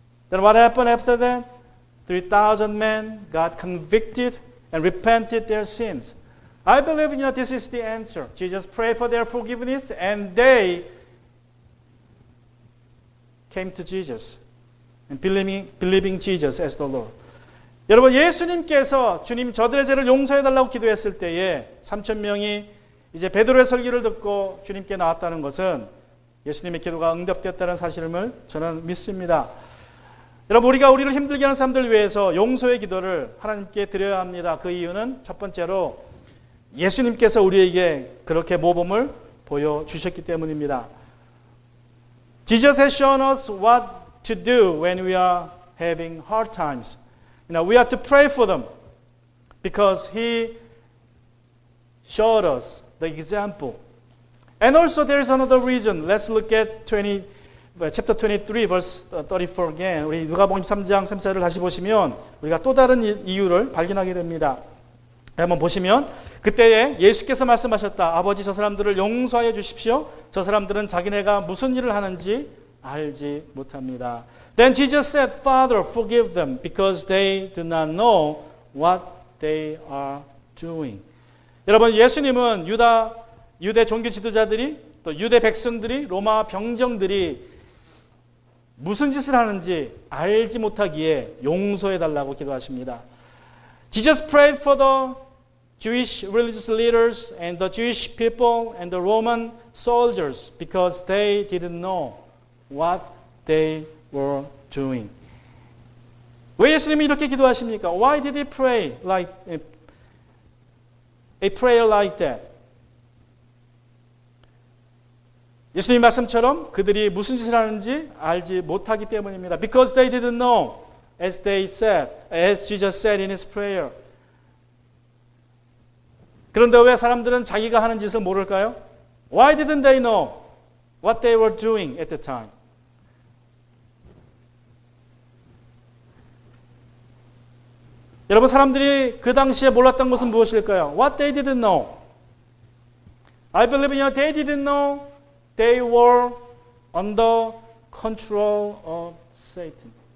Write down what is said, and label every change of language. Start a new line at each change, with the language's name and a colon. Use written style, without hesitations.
English: Then what happened after that? 3,000 men got convicted and repented their sins. I believe this is the answer. Jesus prayed for their forgiveness and they came to Jesus. And believing Jesus as the Lord.
Korean: 여러분 예수님께서 주님 저들의 죄를 용서해달라고 기도했을 때에 3,000명이 이제 베드로의 설교를 듣고 주님께 나왔다는 것은 예수님의 기도가 응답되었다는 사실을 저는 믿습니다. 여러분 우리가 우리를 힘들게 하는 사람들 위해서 용서의 기도를 하나님께 드려야 합니다. 그 이유는 첫 번째로 예수님께서 우리에게 그렇게 모범을 보여주셨기 때문입니다.
English: Jesus has shown us what to do when we are having hard times. We have to pray for them because he showed us the example. And also there is another reason. Let's look at chapter 23 verse 34 again.
Korean: 우리 누가복음 3장 34절을 다시 보시면 우리가 또 다른 이유를 발견하게 됩니다. 한번 보시면 그때에 예수께서 말씀하셨다. 아버지 저 사람들을 용서하여 주십시오. 저 사람들은 자기네가 무슨 일을 하는지 알지 못합니다.
English: Then Jesus said, Father, forgive them because they do not know what they are doing.
Korean: 여러분 예수님은 유대 종교 지도자들이 또 유대 백성들이 로마 병정들이 무슨 짓을 하는지 알지 못하기에 용서해 달라고 기도하십니다.
English: Jesus prayed for the Jewish religious leaders and the Jewish people and the Roman soldiers because they didn't know what they were doing.
Korean: 왜 예수님이 이렇게 기도하십니까?
English: Why did he pray like a prayer like that?
Korean: 예수님 말씀처럼 그들이 무슨 짓을 하는지 알지 못하기 때문입니다.
English: Because they didn't know, as Jesus said in his prayer.
Korean: 그런데 왜 사람들은 자기가 하는 짓을 모를까요?
English: Why didn't they know what they were doing at the time.
Korean: 여러분, 사람들이 그 당시에 몰랐던 것은 무엇일까요?
English: What they didn't know. I believe they didn't know they were under control of Satan.